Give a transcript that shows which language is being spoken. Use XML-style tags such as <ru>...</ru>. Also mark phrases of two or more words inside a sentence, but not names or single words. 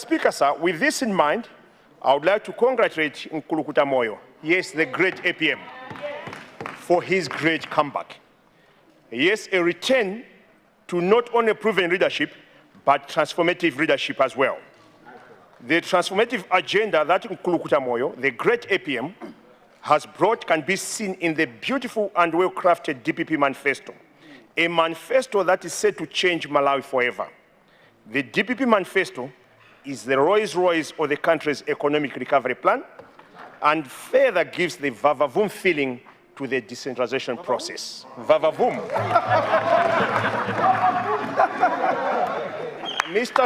<en>Speaker, sir, with this in mind, I would like to congratulate Nkulukuta Moyo, yes, the great APM, for his great comeback. Yes, a return to not only proven leadership, but transformative leadership as well. The transformative agenda that Nkulukuta Moyo, the great APM, has brought can be seen in the beautiful and well-crafted DPP manifesto, a manifesto that is set to change Malawi forever. The DPP manifesto is the Rolls-Royce of the country's economic recovery plan and further gives the vavavoom feeling to the decentralization process. Vavavoom. Mr.</en>